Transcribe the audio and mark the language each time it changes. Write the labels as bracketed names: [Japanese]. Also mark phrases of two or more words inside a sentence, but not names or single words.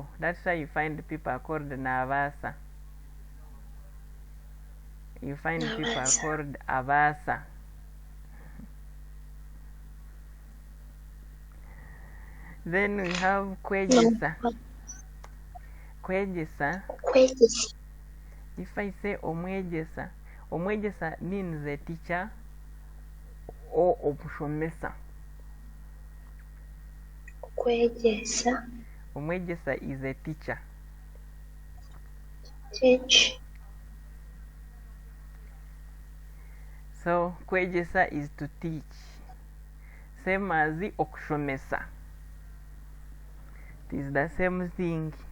[English] That's why you find people called Navasa. You find people called Avasa. Then we have Kwegesa. Kwegesa. If I say Omwegesa, Omwegesa means a teacher or Opushomesa. Kwegesa. Omwegesa is a teacher. Teach. So Kwegesa is to teach. Same as the Okushomesa. It is the same thing.